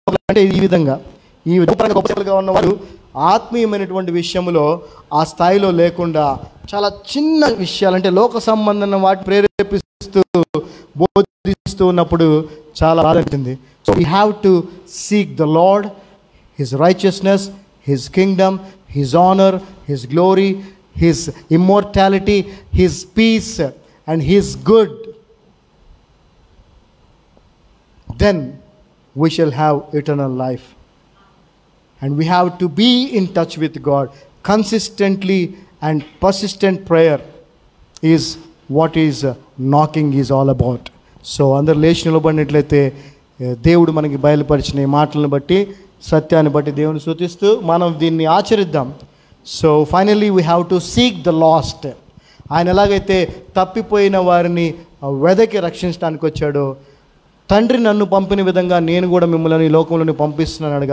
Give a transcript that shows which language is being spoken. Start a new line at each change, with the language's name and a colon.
Telugu: అంటే ఈ విధంగా గొప్ప సేవలుగా ఉన్నవారు ఆత్మీయమైనటువంటి విషయంలో ఆ స్థాయిలో లేకుండా చాలా చిన్న విషయాలు, అంటే లోక సంబంధమైన వాటి ప్రేరేపిస్తూ బోధిస్తూ ఉన్నప్పుడు చాలా బాధ అనిపించింది.
English: So we have to seek the Lord, his righteousness, his kingdom, his honour, his glory, his immortality, his peace and his good. then we shall have eternal life. And we have to be in touch with God consistently, and persistent prayer is what is knocking is all about.
Telugu: So అందరు లేచి నిలబడినట్లయితే దేవుడు మనకి బయలుపరిచిన ఈ మాటలను బట్టి, సత్యాన్ని బట్టి దేవుని స్తుతిస్తూ మనం దీన్ని ఆచరిద్దాం.
English: So finally we have to seek the lost.
Telugu: ఆయన ఎలాగైతే తప్పిపోయిన వారిని వెదకి రక్షించడానికి వచ్చాడో, తండ్రి నన్ను పంపిన విధంగా నేను కూడా మిమ్మల్ని ఈ లోకంలోని పంపిస్తున్నాడు.